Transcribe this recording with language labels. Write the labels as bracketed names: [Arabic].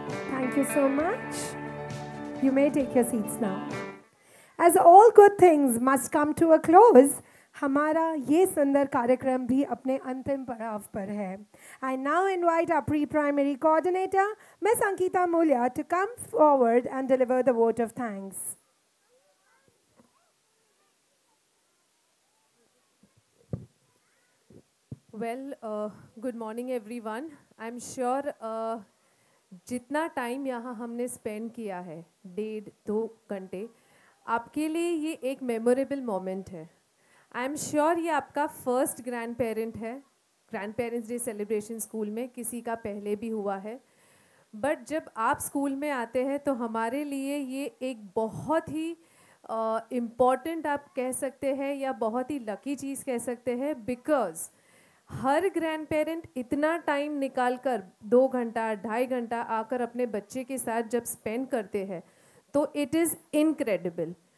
[English] Thank you so much. You may take your seats now. As all good things must come to a close, [Hindi] हमारा ये सुंदर कार्यक्रम भी अपने अंतिम पड़ाव पर है. [English] I now invite our pre-primary coordinator, Miss Ankita Mulya, to come forward and deliver the vote of thanks. Well, good morning everyone. I'm sure [Hindi] जितना टाइम यहाँ हमने स्पेंड किया है, 1.5-2 घंटे, आपके लिए ये एक मेमोरेबल मोमेंट है. [English] I am sure [Hindi] ये आपका फर्स्ट ग्रैंड पेरेंट है. Grand parents day celebration school में किसी का पहले भी हुआ है, बट जब आप स्कूल में आते हैं तो हमारे लिए ये एक बहुत ही इम्पॉर्टेंट आप कह सकते हैं या बहुत ही लकी चीज़ कह सकते हैं, बिकॉज हर ग्रैंड पेरेंट इतना टाइम निकाल कर 2 घंटा 2.5 घंटा आकर अपने बच्चे के साथ जब स्पेंड करते हैं तो [English] It is incredible.